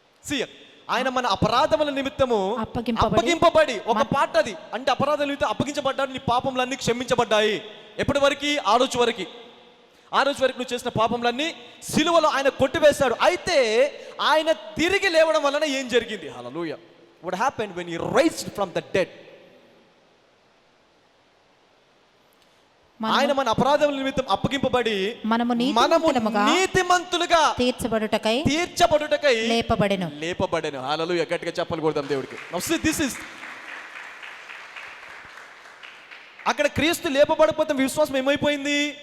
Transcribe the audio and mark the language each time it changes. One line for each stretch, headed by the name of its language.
Telugu: See, ఆయన మన అపరాధముల నిమిత్తము అప్పగింపబడి, ఒక పాట అది. అంటే అపరాధముల నిమిత్తం అప్పగించబడ్డాడు, నీ పాపములన్నీ క్షమించబడ్డాయి. ఎప్పటి వరకు? ఆ రోజు వరకు. ఆ రోజు వరకు నువ్వు చేసిన పాపములన్నీ సిలువలో ఆయన కొట్టివేశాడు. అయితే ఆయన తిరిగి లేవడం వలన ఏం జరిగింది? హల్లెలూయా.
English: What happened when he raised from the dead?
Telugu: ఆయన మన అపరాధముల నిమిత్తం అప్పగింపబడి మనము నీతిమంతులుగా తీర్చబడుటకై లేపబడెను. హల్లెలూయా. గట్టిగా చెప్పలు కొడదాం దేవుడికి. దిస్ ఇస్ అక్కడ క్రీస్తు లేపబడకపోతే విశ్వాసం ఏమైపోయింది?